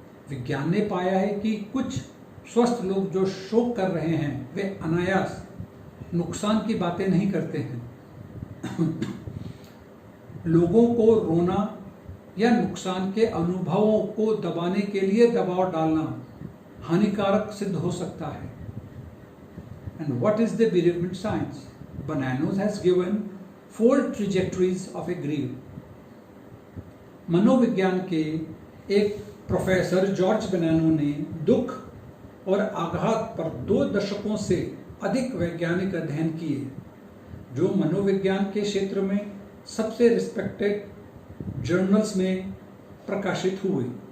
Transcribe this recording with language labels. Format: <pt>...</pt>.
<hi>विज्ञान ने पाया है कि कुछ स्वस्थ लोग जो शोक कर रहे हैं वे अनायास नुकसान की बातें नहीं करते हैं। लोगों को रोना या नुकसान के अनुभवों को दबाने के लिए दबाव डालना हानिकारक सिद्ध हो सकता है।</hi> <en>And what is the bereavement science? Bonanno has given 4 trajectories of a grief.</en> <hi>मनोविज्ञान के एक प्रोफेसर जॉर्ज बोनानो ने दुख और आघात पर 2 दशकों से अधिक वैज्ञानिक अध्ययन किए, जो मनोविज्ञान के क्षेत्र में सबसे रिस्पेक्टेड जर्नल्स में प्रकाशित हुए।</hi>